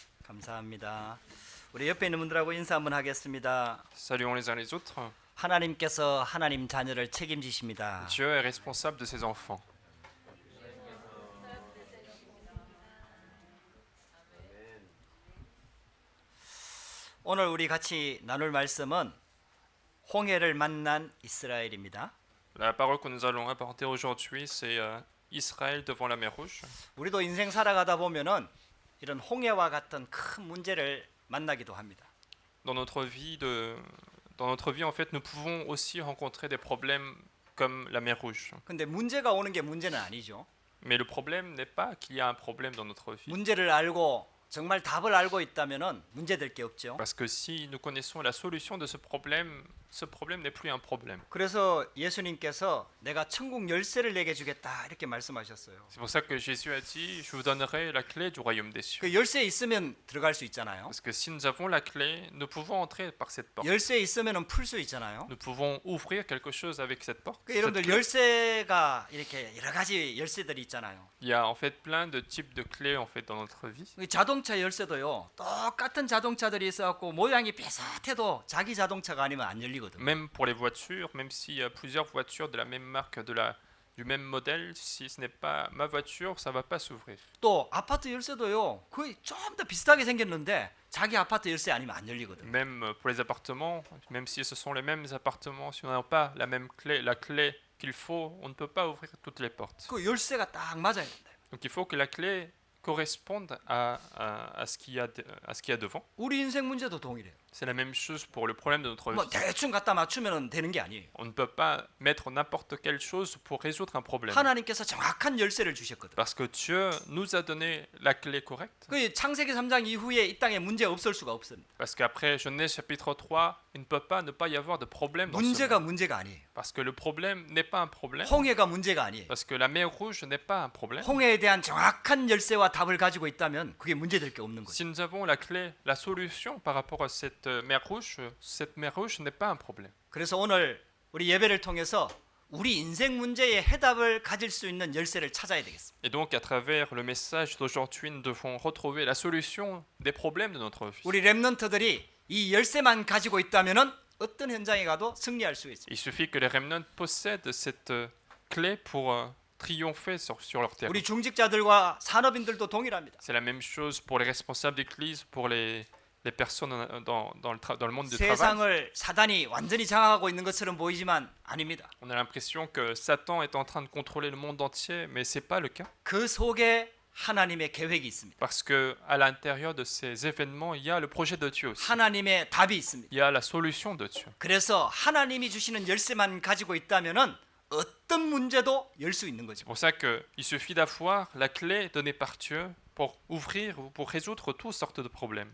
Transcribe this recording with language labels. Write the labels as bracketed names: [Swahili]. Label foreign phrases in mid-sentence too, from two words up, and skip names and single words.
[Korean] 감사합니다. 우리 옆에 있는 분들하고 인사 한번 하겠습니다. [French] Saluons les uns les autres. [Korean] 하나님께서 하나님 자녀를 책임지십니다. [French] Dieu est responsable de ses enfants. [Korean] 오늘 우리 같이 나눌 말씀은 홍해를 만난 이스라엘입니다. [French] La parole que nous allons apporter aujourd'hui, c'est Israël devant la mer Rouge. [Korean] 우리도 인생 살아가다 보면은 이런 홍해와 같은 큰 문제를 만나기도 합니다. [French] Dans notre vie, en fait, nous pouvons aussi rencontrer des problèmes comme la mer Rouge. [Korean] 근데 문제가 오는 게 문제는 아니죠. [French] Mais le problème n'est pas qu'il y a un problème dans notre vie. [Korean] 문제를 알고 정말 답을 알고 있다면은 문제될 게 없죠. [French] Parce que si nous connaissons la solution de ce problème n'est plus un problème. [Korean] 그래서 예수님께서 내가 천국 열쇠를 내게 주겠다 이렇게 말씀하셨어요. [French] C'est pour ça que Jésus a dit, je vous donnerai la clé du royaume des cieux. [Korean] 그 열쇠 있으면 들어갈 수 있잖아요. [French] Parce que si nous avons la clé, nous pouvons entrer par cette porte. [Korean] 열쇠 있으면은 풀 수 있잖아요. [French] Nous pouvons ouvrir quelque chose avec cette porte. [Korean] 그 [French] cette [Korean] 여러분들 [French] clé. [Korean] 열쇠가 이렇게 여러 가지 열쇠들이 있잖아요. [French] Il y a en fait plein de types de clés en fait dans notre vie. [Korean] 이 자동차 열쇠도요. 똑같은 자동차들이 있어갖고 모양이 비슷해도 자기 자동차가 아니면 안 열리거든. [French] Même pour les voitures, même s'il y a plusieurs voitures de la même marque, du même modèle, si ce n'est pas ma voiture, ça va pas s'ouvrir. [Korean] 또 아파트 열쇠도요. 거의 좀 더 비슷하게 생겼는데 자기 아파트 열쇠 아니면 안 열리거든. [French] Même pour les appartements, même si ce sont les mêmes appartements, si on n'a pas la même clé, la clé qu'il faut, on ne peut pas ouvrir toutes les portes. [Korean] 그 열쇠가 딱 맞아야 된다. [French] Donc il faut que la clé corresponde à ce qu'il y a devant. [Korean] 우리 인생 문제도 동일해요. [French] C'est la même chose pour le problème de notre [Korean] 뭐 [French] vie. [Korean] 대충 갖다 맞추면 되는 게 아니에요. [French] On ne peut pas mettre n'importe quelle chose pour résoudre un problème. [Korean] 하나님께서 정확한 열쇠를 주셨거든. [French] Parce que Dieu nous a donné la clé correcte. [Korean] 그 창세기 3장 이후에 이 땅에 문제 없을 수가 없습니다. [French] Parce qu'après Genèse chapitre 3, il ne peut pas ne pas y avoir de problème dans ce [Korean] 문제가 [French] monde. [Korean] 문제가 아니에요. [French] Parce que le problème n'est pas un problème. [Korean] 홍해가 문제가 아니에요. [French] Parce que la mer rouge n'est pas un problème. [Korean] 홍해에 대한 정확한 열쇠와 답을 가지고 있다면 그게 문제될 게 없는 거죠. [French] Si nous avons la clé, la solution par rapport à cette mer rouge n'est pas un problème. [Korean] 그래서 오늘 우리 예배를 통해서 우리 인생 문제의 해답을 가질 수 있는 열쇠를 찾아야 되겠습니다. [French] Et donc à travers le message d'aujourd'hui, nous devons retrouver la solution des problèmes de notre vie. [Korean] 우리 렘넌트들이 이 열쇠만 가지고 있다면은 어떤 현장에 가도 승리할 수 있습니다. [French] Il suffit que les remnants possèdent cette clé pour triompher sur leur terrain. [Korean] 우리 중직자들과 산업인들도 동일합니다. [French] C'est la même chose pour les responsables d'église, pour les personnes dans le monde du travail. [Korean] 세상을 사단이 완전히 장악하고 있는 것처럼 보이지만 아닙니다. [French] On a l'impression que Satan est en train de contrôler le monde entier, mais c'est pas le cas. [Korean] 그 속에 하나님의 계획이 있습니다. [French] Parce que à l'intérieur de ces événements, il y a le projet de Dieu aussi. [Korean] 하나님의 답이 있습니다. [French] Il y a la solution de Dieu. [Korean] 그래서 하나님이 주시는 열쇠만 가지고 있다면은 어떤 문제도 열 수 있는 거죠. [French] C'est pour ça qu'il suffit d'avoir la clé donnée par Dieu pour ouvrir ou pour résoudre toutes sortes de problèmes.